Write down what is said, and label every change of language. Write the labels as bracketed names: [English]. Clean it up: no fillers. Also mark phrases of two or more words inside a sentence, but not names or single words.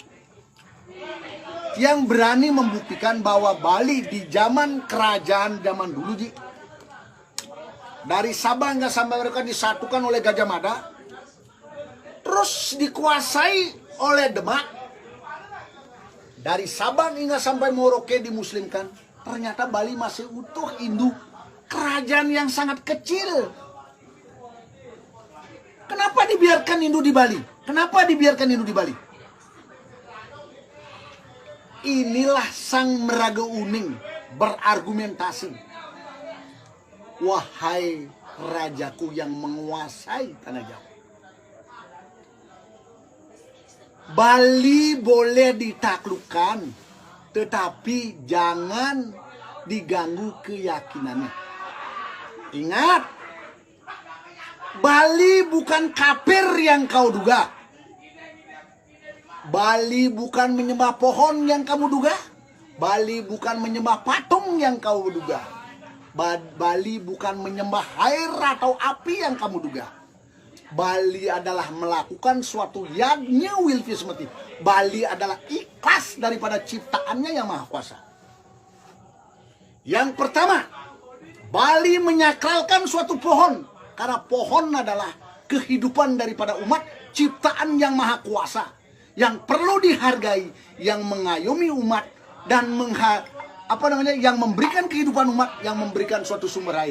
[Indonesian] Yang berani membuktikan bahwa Bali di zaman kerajaan zaman dulu, Ji, dari Sabang hingga sampai mereka disatukan oleh Gajah Mada, terus dikuasai oleh Demak, dari Sabang hingga sampai Merauke dimuslimkan. Ternyata Bali masih utuh, induk kerajaan yang sangat kecil. Kenapa dibiarkan Hindu di Bali? Kenapa dibiarkan Hindu di Bali? Inilah sang meraga uning berargumentasi. Wahai rajaku yang menguasai tanah Jawa, Bali boleh ditaklukkan, tetapi jangan diganggu keyakinannya. Ingat, Bali bukan kafir yang kau duga. Bali bukan menyembah pohon yang kamu duga. Bali bukan menyembah patung yang kau duga. Bali bukan menyembah air atau api yang kamu duga. Bali adalah melakukan suatu yagnya wilfi semati. Bali adalah ikhlas daripada ciptaannya yang maha kuasa. Yang pertama, Bali menyakralkan suatu pohon. Karena pohon adalah kehidupan daripada umat, ciptaan yang maha kuasa, yang perlu dihargai, yang mengayomi umat dan yang memberikan kehidupan umat, yang memberikan suatu sumber air.